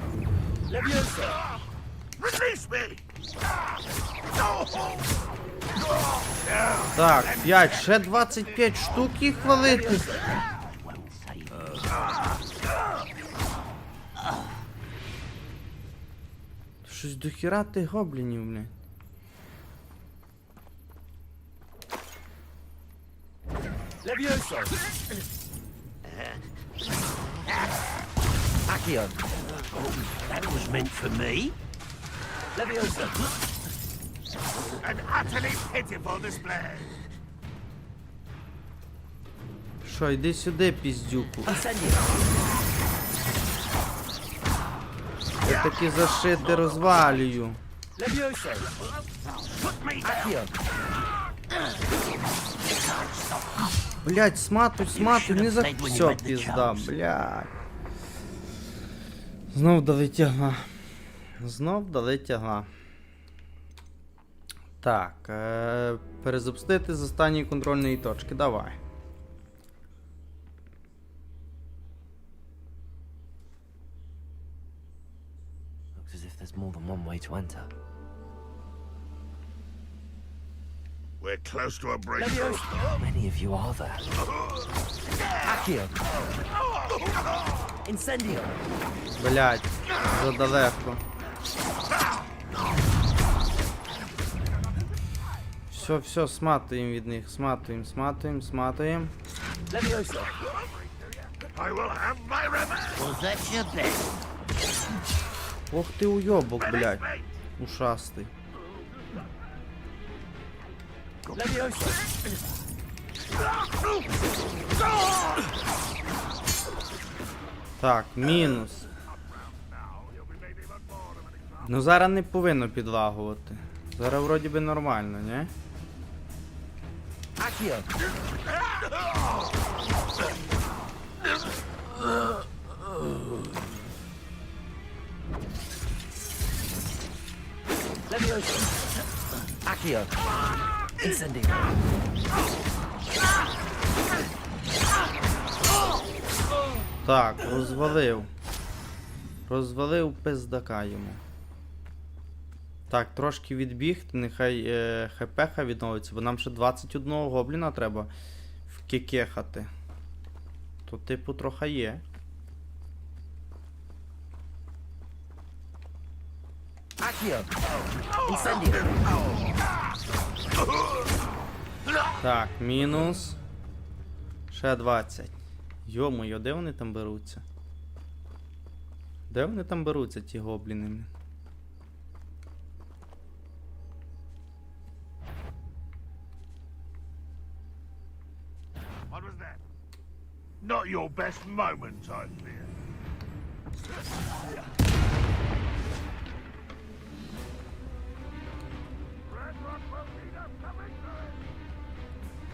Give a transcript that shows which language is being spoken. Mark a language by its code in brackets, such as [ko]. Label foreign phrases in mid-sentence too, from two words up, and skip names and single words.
[uk] Так, 5, ще 25 штук їх валити. Щось дохіра тих гоблінів, блін. [en] That was meant for me. Leviosa. An utterly pitiful display. [uk] Що, йди сюди, піздюку. Я таки зашити розвалюю. Leviosa. [en] Put me down. [uk] Блять, сматуй, не за... Все, пізда, блять. Знов дали тягла. Знов дали тягла. Так, перезапустити з останньої контрольної точки, давай. [en] Looks as if there's more than one way to enter. We're close to a breakthrough. How many of you are there? Accio! Incendio! [uk] Блять, задалеко. Все, сматуємо від них, сматуємо. [en] Levioso! I will have my revenge. Was that your best? [uk] Ох ти уйобок, блять. Ушастий. Levioso! Так, мінус. Ну зараз не повинно підлагувати. Зараз вроді би нормально, не? Accio! Levioso! Accio! Incendio! Так, розвалив. Розвалив пиздака йому. Так, трошки відбігти, нехай хпха відновиться, бо нам ще 21 гобліна треба вкекехати. То типу трохи є. Accio! Incendio! Так, мінус. Ще 20. Йо-моє, де вони там беруться? Де вони там беруться, ті гобліни? [en] What was that? Not your best moment, I fear. Red Rock will need us coming through.